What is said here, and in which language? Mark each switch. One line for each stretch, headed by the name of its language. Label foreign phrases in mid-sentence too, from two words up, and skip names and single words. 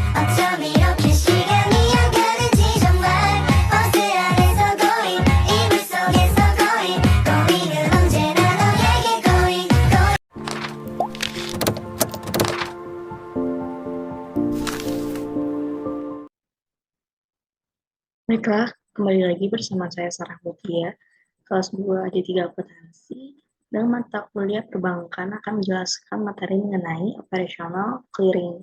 Korean: 어쩜 이렇게 시간이 안 가는지 정말 버스 안에서 고인 이불 속에서 고인 고인은 언제나 너에게 고인
Indonesian: Baiklah, kembali lagi bersama saya Sarah Mutia, kelas 2 D3 Akuntansi. Dalam mata kuliah perbankan akan menjelaskan materi mengenai
English: operational clearing.